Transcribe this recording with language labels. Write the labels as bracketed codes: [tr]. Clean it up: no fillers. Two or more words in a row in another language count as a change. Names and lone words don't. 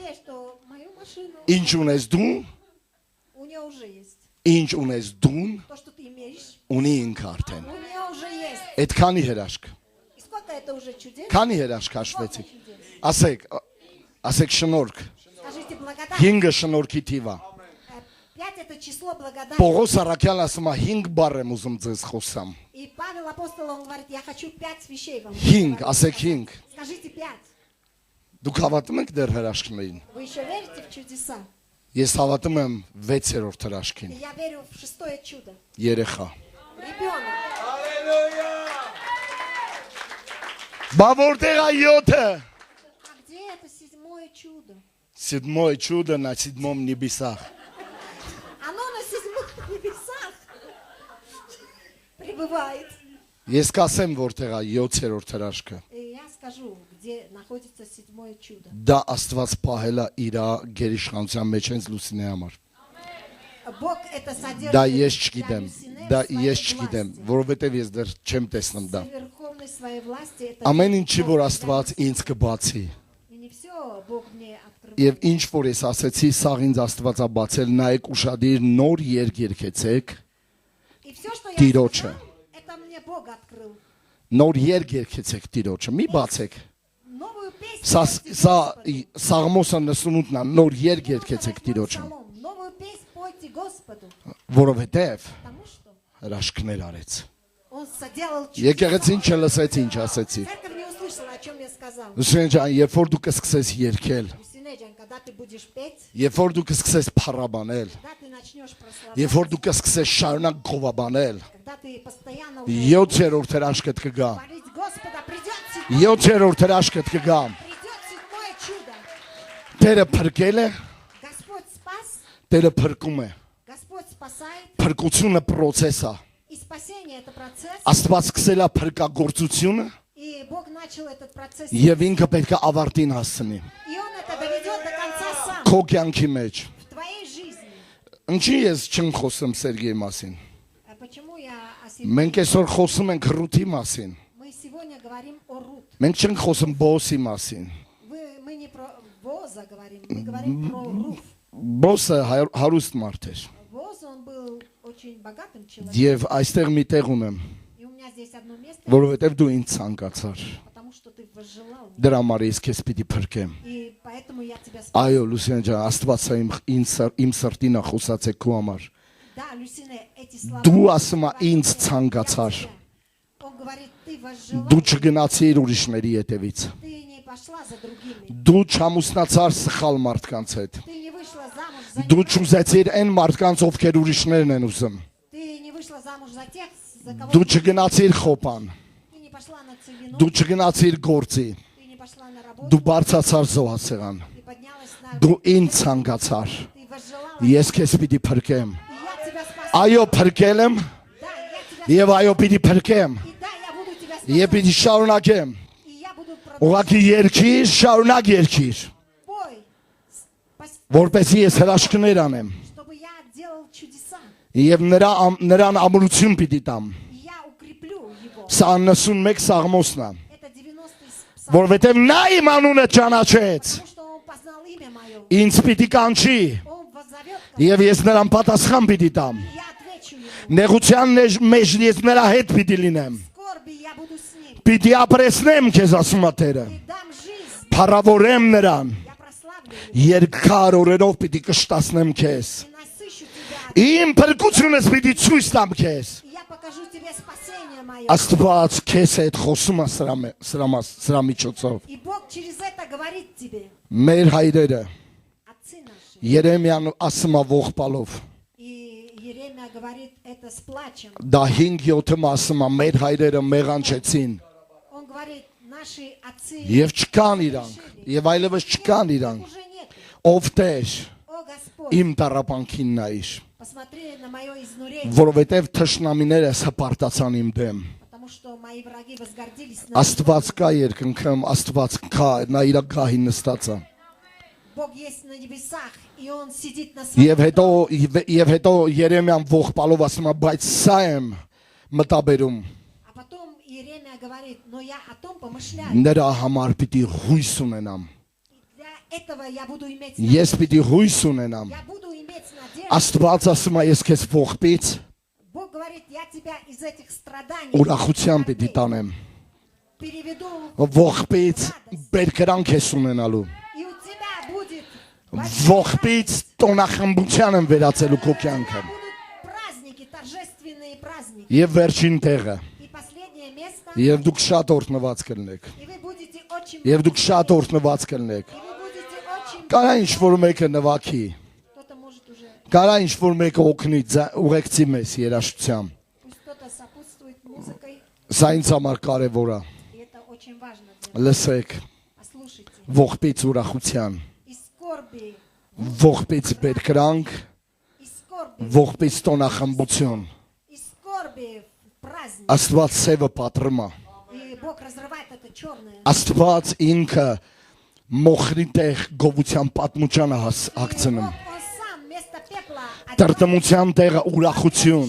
[ru] Что мою машину [hy] Ինչ ունես դու, [ru] у нее уже есть. [hy] ինչ ունես դուն, [ru] То, что ты имеешь, [hy] ունի ինքը արդեն։ [ru] у нее уже есть. [hy] Այդ քանի հրաշք։ [ru] И сколько это уже чудес? [hy] Քանի հրաշք հաշվեցիք։ Ասեք շնորհք։ [ru] Скажите благодарность. [hy] 5-ը շնորհքի թիվ է։ [ru] 5 это число благодарности. [hy] Պողոս Արաքյալն ասում է 5 բառ եմ ուզում ձեզ խոսամ։ [ru] И Павел апостол, он говорит, я хочу 5 вещей вам. 5, говорить. [hy] ասեք 5։ [ru] Скажите 5. [hy] Դուք հավատում եք դեռ հրաշքներին։ [ru] Вы еще верите в чудеса? [hy] Ես հավատում եմ 6-րդ [ru] И [hy] հրաշքին։ [ru] я верю в 6-е чудо. [hy] Երեխա։ [ru] Ребенок. [hy] Բա որտեղ է 7-ը։ [ru] А где это седьмое чудо? Седьмое чудо на седьмом небесах. Оно на седьмых небесах пребывает. [hy] Ես կասեմ որտեղ է 7-րդ հրաշքը։ [ru] И я скажу, где находится седьмое чудо. [hy] Դա Աստված պահել է իր գերիշխանության մեջ հենց Լուսինի համար։ [ru] Бог это содержит [hy] Դա ես [ru] для [hy] չգիտեմ, [ru] Люсине [hy] դա [ru] в своей [hy] ես չգիտեմ, [ru] власти. [hy] որովհետև ես դեռ չեմ տեսնում դա։ [ru] В верховной своей власти это [hy] Ամեն ինչի [ru] Бог [hy] որ [ru] для [hy] Աստված [ru] Люсины. [hy] ինձ կբացի։ [ru] И не все Бог мне открывает. [hy] Եվ ինչ որ ես ասեցի, սաղ ինձ Աստվածա բացել, նայեք ուշադիր նոր երգ երգեցեք, [ru] И все, что я [hy] Տիրոջը։ [ru] сказал, это мне Бог открыл. [hy] նոր երգ երգեցեք Տիրոջը, մի բացեք։ [ru] Новую песню. [hy] Սա [ru] пойте [hy] սա [ru] Господу. [hy] Սաղմոսը 98-ն է, նոր երգ [ru] Вот [hy] երգեցեք [ru] это [hy] Տիրոջը, [ru] Псалом. Новую песнь пойте Господу. [hy] որովհետև [ru] Потому что [hy] հրաշքներ արեց։ [ru] Он соделал чудеса. [hy] Եկեղեցին չլսեց ինչ ասեցի։ [ru] Церковь не услышала, о чем я сказал. [hy] Լուսին ջան, երբ որ դու կսկսես երգել, [ru] Люсинеджан, когда ты будешь петь, [hy] երբ որ դու կսկսես փառաբանել, [ru] когда ты начнешь прославлять, [hy] երբ որ դու կսկսես շարունակ գովաբանել, [ru] когда ты постоянно [hy] 7-րդ հրաշքդ կգա։ [ru] говорить Господа, придет [hy] 7-րդ հրաշքդ кգա։ [ru] седьмое чудо. [hy] Տերը փրկել է, [ru] Господь спас, [hy] Տերը փրկում է։ [ru] Господь спасает, [hy] Փրկությունը process է։ [ru] и спасение это процесс, [hy] Աստված սկսել է փրկagործությունը [ru] и Бог начал этот процесс, [hy] եւ ինքը պետք է ավարտին հասցնի [ru] и Он это доведет до конца сам, [hy] քո կյանքի մեջ։ [ru] в твоей жизни. [hy] Ինչի ես չեմ խոսում Սերգեյի մասին։ [ru] А почему я о себе? [hy] Մենք այսօր խոսում ենք Ռութի մասին։ [ru] Мы сегодня говорим о Рут. [hy] Մենք չենք խոսում Բոսի մասին։ [ru] Мы не про Боза говорим, мы говорим про Руф. [hy] Բոսը հարուստ մարդ էր։ [ru] Боз, он был очень богатым человеком. [hy] Եվ այստեղ մի տեղ ունեմ, [ru] И у меня здесь одно место, [hy] որովհետեւ դու ինձ ցանկացար։ [ru] потому что ты возжелал. [hy] Դրա համար ես քեզ պիտի փրկեմ։ [ru] И поэтому я тебя спас. [hy] Այո, Լուսին ջան, Աստվածը իմ սրտին է խոսացել քո համար։ [ru] Да, Люсине, эти слова. [hy] Դու ասում ես [ru] говорят [hy] ինձ [ru] мне, [hy] ցանկացար։ [ru] я тебя. Он говорит, ты возжелал. [hy] Դու չգնացիր ուրիշների հետևից։ [ru] Ты не пошла за другими. [hy] Դու չամուսնացար սխալ մարդկանց հետ։ [ru] Ты не вышла замуж за [hy] Դու [ru] них. [hy] չուզեցիր այն մարդկանց, ովքեր ուրիշներն են ուզում։ [ru] Ты не вышла замуж за тех, за кого [hy] Դու [ru] ты [hy] չգնացիր խոպան։ [ru] не пошла на цивину. [hy] Դու չգնացիր գործի։ [ru] Ты не пошла на работу. [hy] Դու բարձացար զոհացեղան։ [ru] Ты поднялась на. [hy] Դու ինձ ցանկացար։ [ru] Ты возжелала. [hy] Ես քեզ պիտի փրկեմ։ [ru] И я тебя спасу. [hy] Այո, փրկել եմ, [ru] Да, я тебя [hy] եւ այո, պիտի փրկեմ։ [ru] И да, я буду тебя [hy] Եվ [ru] спасать. [hy] պիտի շարունակեմ։ [ru] И я буду продолжать. [hy] Ուղղակի երկիր, շարունակ երկիր, [ru] Пой, [hy] որպեսզի ես հրաշքներ անեմ։ [ru] чтобы я делал чудеса. [hy] Եվ նրան ամրություն пիտի տամ։ [ru] И я укреплю его. [hy] Սա 91 Սաղմոսն է, [ru] Это 90-й псалом. [hy] որովհետև նա իմ անունը ճանաչեց։ [ru] Потому что он познал имя мое. [hy] Ինձ պիտի կանչի [ru] Он воззовет ко мне. [hy] եւ ես նրան պատասխան պիտի տամ։ [ru] И я отвечу ему. [hy] Նեղության մեջ ես նրա հետ պիտի լինեմ։ [ru] В скорби я буду с ним. [hy] Պիտի ապրեսնեմ քեզ ասում է Տերը։ [ru] И дам жизнь. [hy] Փառավորեմ նրան։ [ru] Я прославлю его. [hy] Երկար օրերով պիտի կշտացնեմ քեզ։ [ru] И насыщу тебя. [hy] Իմ փրկությունս պիտի ցույց տամ քեզ։ [ru] И я покажу тебе спасение мое. [hy] Աստված քեզ հետ խոսում է սրա միջոցով։ [ru] И Бог через это говорит тебе. [hy] Մեր հայրերը [ru] Отцы наши. [hy] Երեմիան ասում է ողբալով։ [ru] И Еремия говорит это с плачем. [hy] Դա 5-7 ասում է մեր հայրերը մեղանչեցին [ru] Он говорит, наши отцы [hy] եւ չկան իրանք եւ այլևս չկան իրանք։ [ru] уже нет. [hy] Ով Տեր [ru] О Господь, [hy] իմ տարապանքին նայիր, [ru] посмотри на мое изнурение, [hy] որովհետեւ թշնամիները հպարտացան իմ դեմ։ [ru] потому что мои враги возгордились на [hy] Աստված կա երկնքում, Աստված կա, նա իր գահին նստած է։ [ru] Бог есть на небесах, и Он сидит на своем [hy] Եվ հետո Երեմիան ողբալով ասում է, բայց սա եմ մտաբերում։ [ru] А потом Иеремия говорит, но я о том помышляю. [hy] Նրա համար պիտի հույս ունենամ։ [ru] Для этого я буду иметь [hy] Ես պիտի հույս ունենամ։ [ru] Я буду иметь надежду. [hy] Աստված ասում է, ես քեզ ողբից [ru] Бог говорит, я тебя из этих страданий [hy] ուրախության պիտի տանեմ։ [ru] переведу [hy] Ողբից բերկրանք ես ունենալու։ [ru] и у тебя будет [hy] Ողբից տոնախմբության եմ վերածելու քո կյանքը։ [ru] будут праздники, торжественные праздники. [hy] Եվ վերջին տեղը։ [ru] И последнее место, [hy] Եվ дուք շատ օրհնված կլինեք։ [ru] и вы будете очень [hy] Եվ դուք շատ օրհնված կլինեք։ [ru] и вы будете очень [hy] Կարա ինչ որ մեկը նվագի։ [ru] кто-то может уже [hy] Կարա ինչ որ մեկը օգնի ուղեկցի մեզ երաշտությամբ։ [ru] пусть кто-то [hy] Սա ինձ համար կարևոր է։ [ru] И это очень важно для нас. [hy] Լսեք, [ru] Послушайте, [hy] ողբից ուրախության, [ru] из скорби, [hy] ողբից բերկրանք, [ru] из скорби, [hy] ողբից տոնախմբություն։ [ru] из скорби в праздник. [hy] Աստված սևը պատրում է։ [ru] И Бог разрывает это черное. [hy] Աստված ինքը մոխրի տեղ գովության պատմուճանը հագցնում։ [ru] Он сам вместо пепла [hy] Տրտմության տեղը ուրախություն։